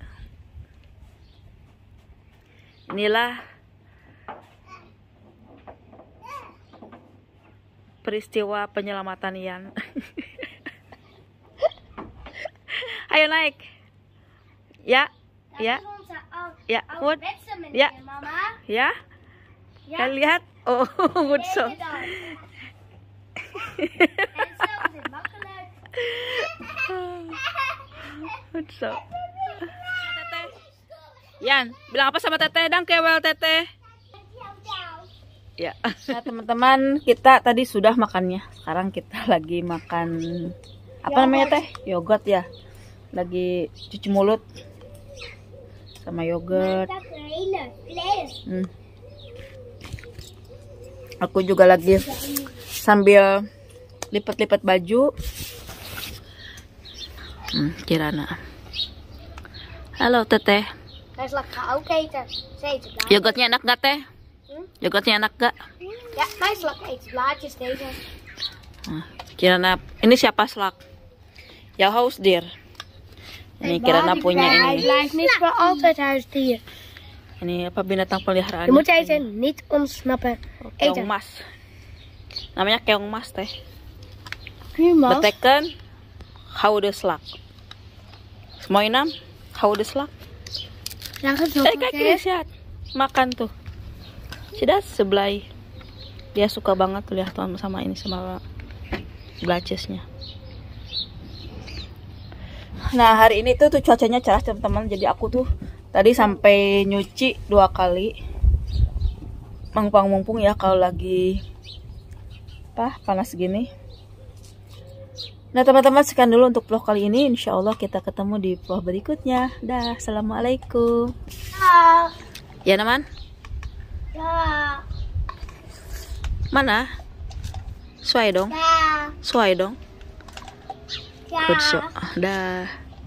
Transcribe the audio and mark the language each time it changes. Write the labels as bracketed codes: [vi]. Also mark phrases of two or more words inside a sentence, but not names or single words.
[id] Inilah peristiwa penyelamatan Yan. Ayo naik. Ya. [nl] Goed. Ja. Ja. [id] Kalian lihat. [nl] Oh, goed zo. Goed zo. [id] Teteh. Yan, bilang apa sama Teteh? Dankjewel Teteh. Ya. Nah teman-teman, kita tadi sudah makannya. Sekarang kita lagi makan apa namanya Teh? Yogurt ya. Lagi cuci mulut sama yogurt. Aku juga lagi sambil lipat-lipat baju. Kirana. Halo Teteh. [nl] Hij is lekker ook eten. [id] Yogurtnya enak gak Teh? Yogurtnya enak gak? [nl] Ja, mijn slak eet blaadjes deze. [id] Kirana, ini siapa Slak? [nl] Jouw huisdier. [id] Ini Kirana punya [nl] Hij [id] ini. [nl] blijft niet voor altijd huisdier. [id] Ini apa binatang peliharaan? [nl] Je moet deze niet ontsnappen. [id] Keong mas. Namanya keong mas Teh. [nl] Prima. Betekent hou de slag. Mooi naam, hou de slag. Ja, zo. Kijk eens, [id] lihat. Makan tuh. Sudah sebelah. Dia suka banget tuh lihat sama ini sama blaches-nya. Nah, hari ini tuh cuacanya cerah teman-teman. Jadi aku tuh tadi sampai nyuci 2 kali. Mumpung ya kalau lagi panas gini. Nah teman-teman, sekian dulu untuk vlog kali ini. [ar] إن شاء الله [id] kita ketemu di vlog berikutnya. Dah, assalamualaikum. [nl] Ja. [id] Ya teman. [nl] Ja. [id] Mana? Suai dong. [nl] Ja. [id] Suai dong. [nl] Ja. Goed zo. Dah.